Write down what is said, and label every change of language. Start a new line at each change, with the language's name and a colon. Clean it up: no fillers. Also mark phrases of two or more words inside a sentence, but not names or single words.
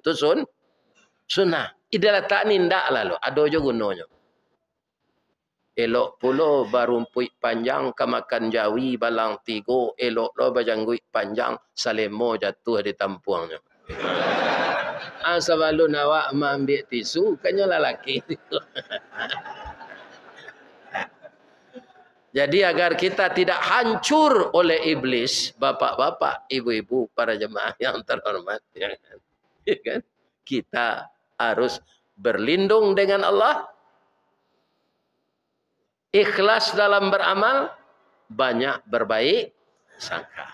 Indonesian: Itu sunnah.
Minangkabau: Diletakkan indak lah lo.
Indonesian: Ada je gunanya.
Minangkabau: Elok pulo barumpui panjang kemakan jawi balang tigo. Elok lo berjanggui panjang. Salemo jatuh di tampuangnya. Sabalun awak ambil tisu, kanya lelaki.
Indonesian: Jadi agar kita tidak hancur oleh iblis, bapak-bapak, ibu-ibu, para jemaah yang terhormat, ya kan? Kita harus berlindung dengan Allah, ikhlas dalam beramal, banyak berbaik sangka.